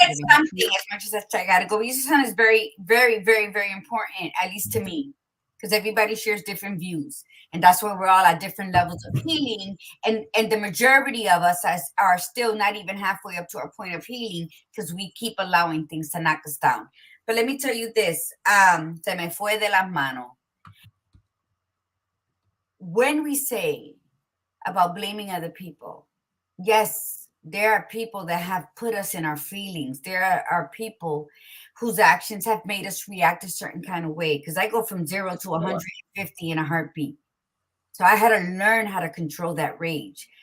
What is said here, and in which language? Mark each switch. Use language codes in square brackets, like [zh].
[en] said something, as much as I gotta go. You said something is very, very, very, very important, at least to me, because everybody shares different views, and that's where we're all at different levels of healing. And the majority of us are still not even halfway up to our point of healing because we keep allowing things to knock us down. But let me tell you this: [es] se me fue de las manos. [en] When we say about blaming other people, yes, there are people that have put us in our feelings. There are people whose actions have made us react a certain kind of way. Because I go from 0 to 150 in a heartbeat. So I had to learn how to control that rage.